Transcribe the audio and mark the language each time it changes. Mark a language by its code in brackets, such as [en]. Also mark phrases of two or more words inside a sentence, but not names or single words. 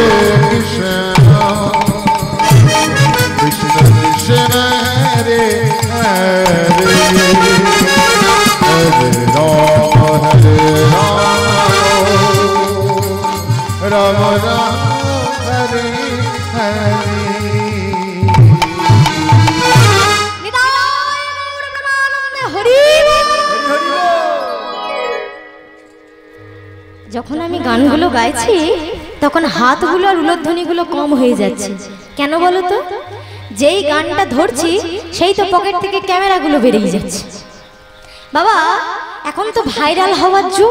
[sa] कृष्ण कृष्ण कृष्ण हरे हरे हरे राम राम राम हरे हरे [bn] নিতাই গৌর প্রেমানন্দে হরি যখন আমি গানগুলো গাইছি তখন হাতগুলো আর উলধ্বনিগুলো কম হয়ে যাচ্ছে কেন বলো তো যেই গানটা ধরছি সেই তো পকেট থেকে ক্যামেরাগুলো বেরিয়ে যাচ্ছে বাবা এখন তো ভাইরাল হওয়ার যুগ